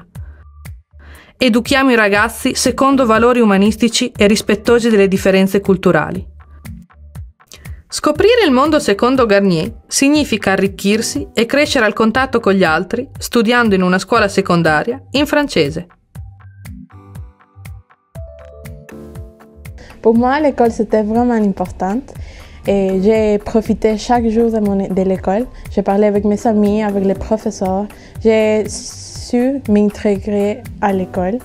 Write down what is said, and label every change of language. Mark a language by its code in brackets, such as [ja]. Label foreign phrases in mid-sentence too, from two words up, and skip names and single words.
[it] Educhiamo i ragazzi secondo valori umanistici e rispettosi delle differenze culturali. Scoprire il mondo secondo Garnier significa arricchirsi e crescere al contatto con gli altri, studiando in una scuola secondaria in francese. [fr] Pour moi, l'école, c'était vraiment importante. Et j'ai profité chaque jour de l'école. J'ai parlé avec mes amis, avec les professeurs. J'ai su m'intégrer à l'école.